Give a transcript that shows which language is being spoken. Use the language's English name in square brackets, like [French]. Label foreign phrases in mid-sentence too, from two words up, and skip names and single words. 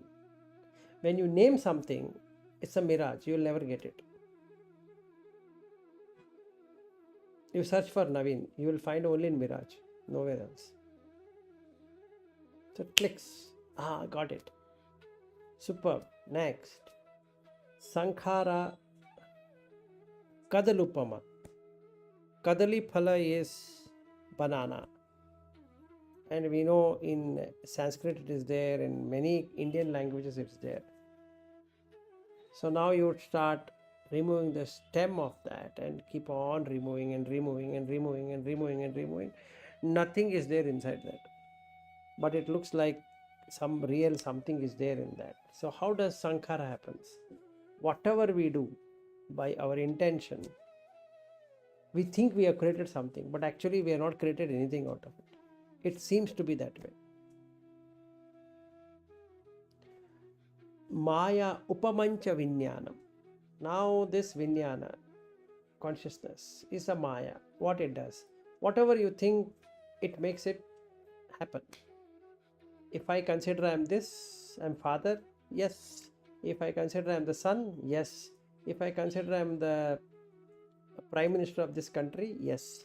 [English] When you name something, it's a mirage. You will never get it. You search for Naveen, you will find only in mirage, nowhere else. So it clicks. Got it. Superb. Next. [Pali] Sankhara Kadalupama. Kadali phala [English] is banana. And we know in Sanskrit it is there, in many Indian languages it's there. So now you would start removing the stem of that and keep on removing and removing and removing and removing and removing. Nothing is there inside that. But it looks like some real something is there in that. So how does sankhara happens? Whatever we do by our intention, we think we have created something, but actually we have not created anything out of it. It seems to be that way. [Pali] Maya upamancha vinyana. [English] Now this vinyana, consciousness, is a maya. What it does, whatever you think, it makes it happen. If I consider I am this, I am father, yes. If I consider I am the son, yes. If I consider I am the prime minister of this country, yes.